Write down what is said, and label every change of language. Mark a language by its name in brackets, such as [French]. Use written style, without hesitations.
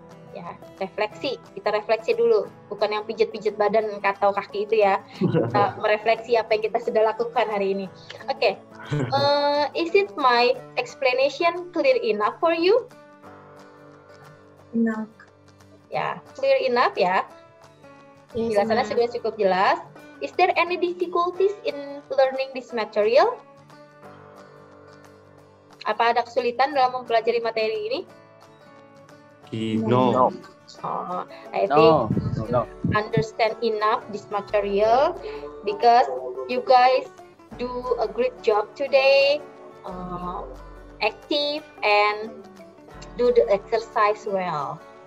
[Indonesian] Ya, refleksi. Kita refleksi dulu, bukan yang pijat-pijat badan atau kaki itu ya. Kita merefleksi apa yang kita sudah lakukan hari ini. Oke. [English] Is it my explanation clear enough for you? Enough. [Indonesian] Ya, [English] clear enough [Indonesian] ya. Penjelasannya sudah cukup jelas. [English] Is there any difficulties in learning this material? [Indonesian] Apa ada kesulitan dalam mempelajari materi ini? [English] No. I think understand enough this material because you guys do a great job today, active and do the exercise well.